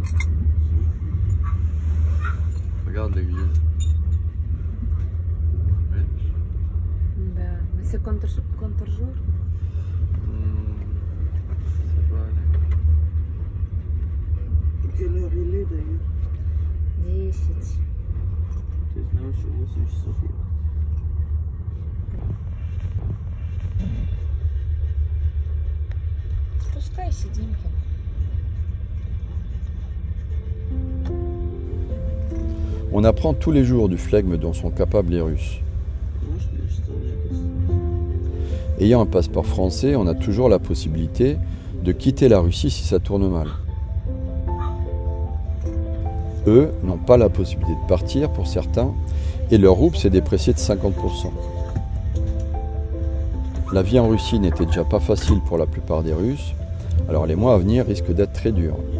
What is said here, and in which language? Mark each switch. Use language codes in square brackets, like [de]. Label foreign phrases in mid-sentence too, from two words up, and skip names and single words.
[fr] Regarde l'église. Да, mais c'est contre-jour. Ça va aller. Quelle heure il est d'ailleurs? 10. [ru] Ты знаешь, что 8 часов. Спускай, сидим там. [fr] On apprend tous les jours du flegme dont sont capables les Russes. [ru] Может ли что ли? [fr] Ayant un passeport français, on a toujours la possibilité de quitter la Russie si ça tourne mal. Eux n'ont pas la possibilité de partir pour certains et leur rouble s'est déprécié de 50%. La vie en Russie n'était déjà pas facile pour la plupart des Russes, alors les mois à venir risquent d'être très durs.